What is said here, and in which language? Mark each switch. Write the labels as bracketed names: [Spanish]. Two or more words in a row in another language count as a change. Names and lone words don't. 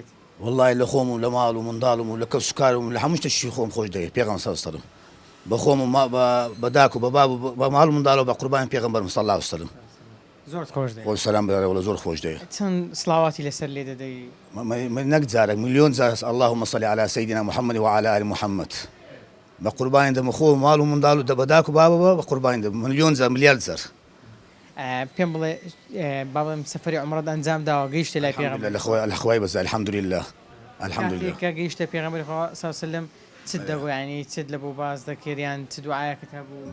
[Central Kurdish] والله لە خۆم و لە ماڵ و منداڵم و لە کەس و کارم و لە هەموو شتێکی خۆم خۆش دەوێت پێغەمبەر [Arabic] صلی الله علیه وسلم [Central Kurdish] بە خۆم و بە داک و بە باب و بە ماڵ و منداڵ و بە قوربانی پێغەمبەر [Arabic] صلی الله علیه وسلم [Central Kurdish] زۆر خۆش دەوێت خۆی سەلام بدەرێ وڵە زۆر خۆش دەوێت چەند سڵاواتی لەسەر لێ دەدەی نەک جارێک ملیۆن جار [Arabic] اللهم صل على سيدنا محمد وعلى آل محمد [Central Kurdish] بە قوربانی دەمە خۆ و ماڵ و منداڵ و بە داک و بابە بە قوربانی دەم ملیۆن جار ملیار جار پێم بڵێ با بڵێم سەفەری عومرەت ئەنجام داوە گەیشتە لای پێغەمبەر لە خوای بەزای [Arabic] الحەمدولله الحەمدولله [Central Kurdish] کە گەیشتە پێغەمبەری خوا [Arabic] صلی الله علیه وسلم [Central Kurdish] چت دەبوو یعنی چت لە بۆ باز دەکردیان چ دوعایەکەت هەبوو